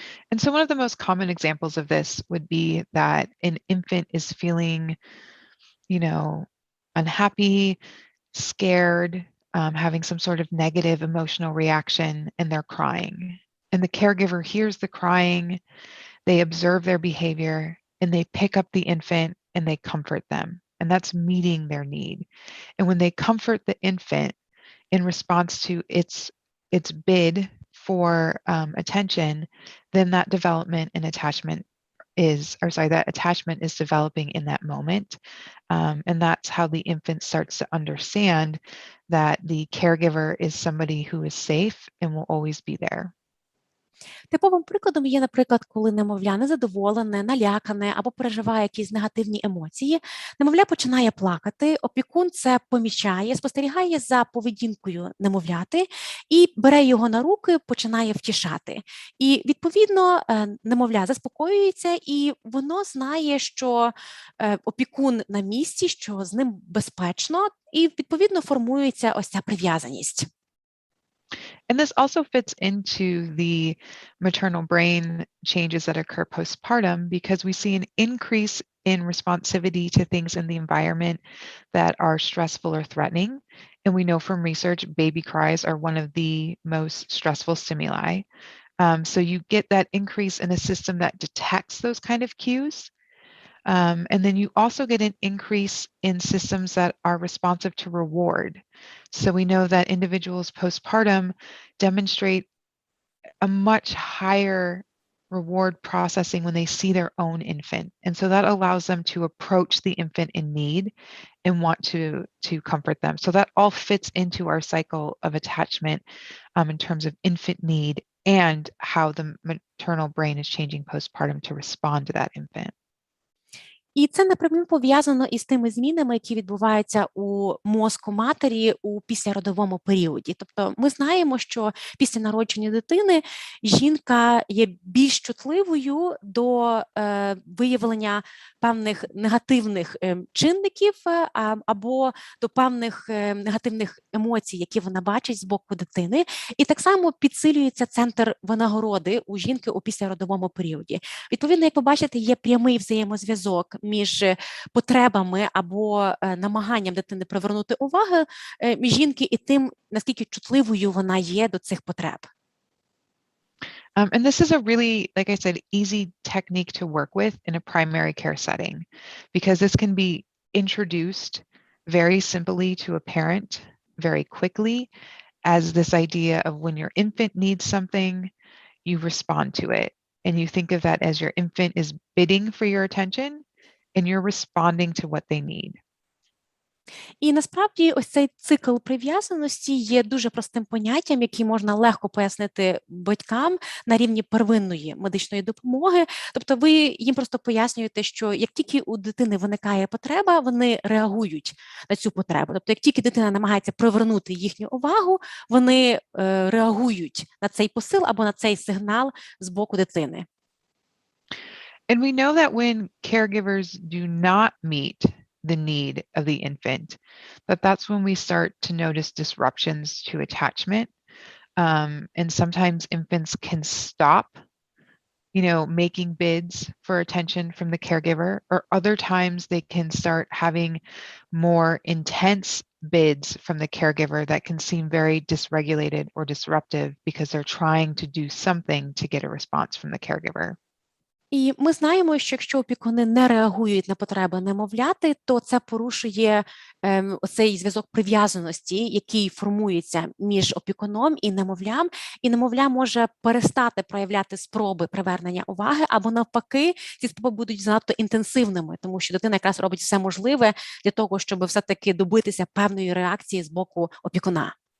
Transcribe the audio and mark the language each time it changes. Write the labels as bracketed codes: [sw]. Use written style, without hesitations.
[en] And so one of the most common examples of this would be that an infant is feeling, unhappy, scared, having some sort of negative emotional reaction, and they're crying. And the caregiver hears the crying, they observe their behavior, and they pick up the infant and they comfort them. And that's meeting their need. And when they comfort the infant in response to its bid for attention, then that development and attachment that attachment is developing in that moment. And that's how the infant starts to understand that the caregiver is somebody who is safe and will always be there. [uk] Типовим прикладом є, наприклад, коли немовля незадоволене, налякане або переживає якісь негативні емоції, немовля починає плакати, опікун це помічає, спостерігає за поведінкою немовляти і бере його на руки, починає втішати. І, відповідно, немовля заспокоюється, і воно знає, що опікун на місці, що з ним безпечно, і, відповідно, формується ось ця прив'язаність. [en] And this also fits into the maternal brain changes that occur postpartum because we see an increase in responsivity to things in the environment that are stressful or threatening. And we know from research, baby cries are one of the most stressful stimuli. So you get that increase in a system that detects those kind of cues. And then you also get an increase in systems that are responsive to reward. So we know that individuals postpartum demonstrate a much higher reward processing when they see their own infant. And so that allows them to approach the infant in need and want to comfort them. So that all fits into our cycle of attachment in terms of infant need and how the maternal brain is changing postpartum to respond to that infant. [uk] І це напряму пов'язано із тими змінами, які відбуваються у мозку матері у післяродовому періоді. Тобто ми знаємо, що після народження дитини жінка є більш чутливою до виявлення певних негативних чинників або до певних негативних емоцій, які вона бачить з боку дитини. І так само підсилюється центр винагороди у жінки у післяродовому періоді. Відповідно, як ви бачите, є прямий взаємозв'язок між потребами або намаганням дитини привернути увагу жінки і тим, наскільки чутливою вона є до цих потреб. [en] And this is a really, like I said, easy technique to work with in a primary care setting, because this can be introduced very simply to a parent very quickly as this idea of when your infant needs something, you respond to it. And you think of that as your infant is bidding for your attention and you're responding to what they need. [uk] І насправді ось цей цикл прив'язаності є дуже простим поняттям, який можна легко пояснити батькам на рівні первинної медичної допомоги. Тобто ви їм просто пояснюєте, що як тільки у дитини виникає потреба, вони реагують на цю потребу. Тобто як тільки дитина намагається привернути їхню увагу, вони реагують на цей посил або на цей сигнал з боку дитини. [en] And we know that when caregivers do not meet the need of the infant, that's when we start to notice disruptions to attachment. And sometimes infants can stop, making bids for attention from the caregiver, or other times they can start having more intense bids from the caregiver that can seem very dysregulated or disruptive because they're trying to do something to get a response from the caregiver. [uk] І ми знаємо, що якщо опікуни не реагують на потреби немовляти, то це порушує оцей зв'язок прив'язаності, який формується між опікуном і немовля може перестати проявляти спроби привернення уваги, або навпаки, ці спроби будуть занадто інтенсивними, тому що дитина якраз робить все можливе для того, щоб все-таки добитися певної реакції з боку опікуна.